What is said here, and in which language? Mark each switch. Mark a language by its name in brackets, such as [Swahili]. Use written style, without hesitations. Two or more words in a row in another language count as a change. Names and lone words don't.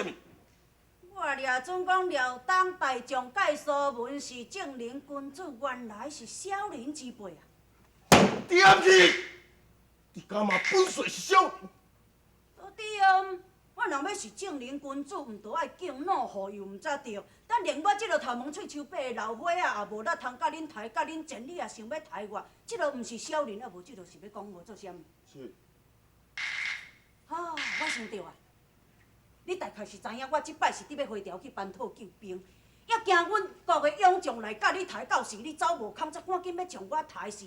[Min Nan Chinese] 我掠准讲辽东大将介书文是正人君主，原来是小人之辈啊！严志，你干嘛本岁是小人？对啊，我若要是正人君主，毋着爱敬老护幼，毋则着。但连我即落头毛喙手白的老伙仔，也无力通甲恁抬，甲恁争，你也想要抬我，即落毋是小人，啊无即落是要讲我做啥物？是。啊，我想着啊！你大概是知影，我即摆是伫要回朝去班讨救兵，也惊阮国的勇将来甲你抬，到时你走无空，则赶紧要将我抬死。